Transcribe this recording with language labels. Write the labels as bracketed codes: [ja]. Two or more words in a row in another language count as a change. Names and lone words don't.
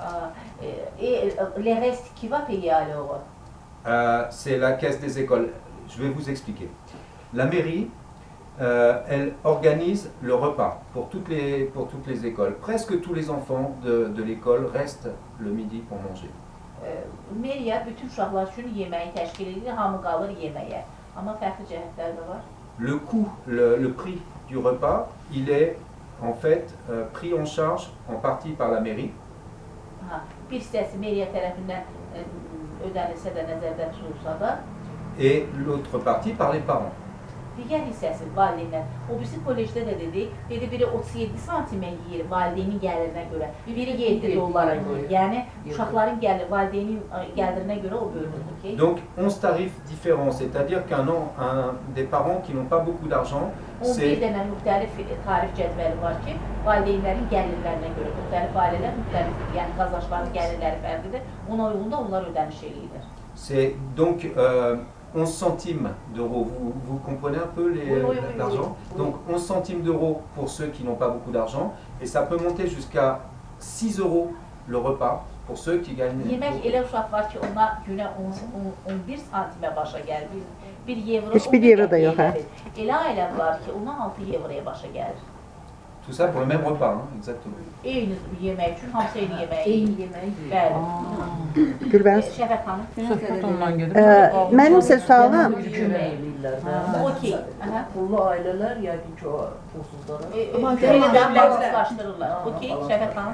[fr] Et les restes, qui va payer alors? C'est la caisse des écoles. Je vais vous expliquer. La mairie, elle organise le repas pour toutes les écoles. Presque tous les enfants de l'école restent le midi pour manger. [az] Meriya bütün uşaqlar üçün yeməyi təşkil edir, hamı qalır yeməyə. Amma fərqli cəhətlər də var. [fr] Le coût, le prix du repas, il est en fait pris en charge en partie par la mairie. [az] Bir hissəsi meriya tərəfindən ödənilsə də, nəzərdə tutulsa da. [fr] Et l'autre partie par les parents. [az] Digər hissəsi valideynlər. O birisi kollecdə də dedi, biri 37 santimə yeyir valideynin gəlirinə görə, biri 7 dollara görə. Yəni uşaqların valideynin gəlirinə görə o bölünür. Okay? [fr] Donc 11 tarifs différents, c'est-à-dire des parents qui n'ont pas beaucoup d'argent, [az] 11 dənə müxtəlif tarif cədvəli var ki, valideynlərin gəlirlərinə görə, müxtəlif ailələr müxtəlif, yəni qazançların gəlirləri fərqlidir, ona uyğun da onlar ödəniş eləyirlər. [fr] C'est donc 11 centimes d'euros. Vous comprenez un peu l'argent? Oui. Donc 11 centimes d'euros pour ceux qui n'ont pas beaucoup d'argent et ça peut monter jusqu'à 6 euros le repas pour ceux qui gagnent. [az] Yemək elə uşaq var ki, ona günə 11 santimə başa gəlir. 1 evro. Heç bir evro da yox, hə? Elə ailə var ki, ona 6 evroya başa gəlir. [fr] Tout ça pour le même repas, hein, exactement. [az] Eyni yemək üçün, hamısı eyni yemək. Eyni yemək. Bəli. Gülbəniz. Şəfət xanım. Söhbət ondan gedir. Mənim isə sualım, Okey. Pullu ailələr yəqin ki, o pulsuzlara. Belə də balanslaşdırırlar. Okey, Şəfət xanım.